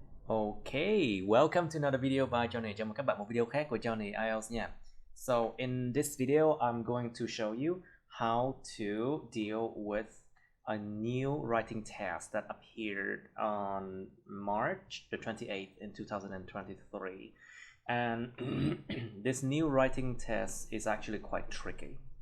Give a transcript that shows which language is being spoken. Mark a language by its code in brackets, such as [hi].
[en] Okay, welcome to another video by Johnny. [vi] Chào mừng các bạn một video khác của Johnny IELTS nha. [en] So in this video, I'm going to show you how to deal with a new writing test that appeared on March the 28th in 2023. And this new writing test is actually quite tricky.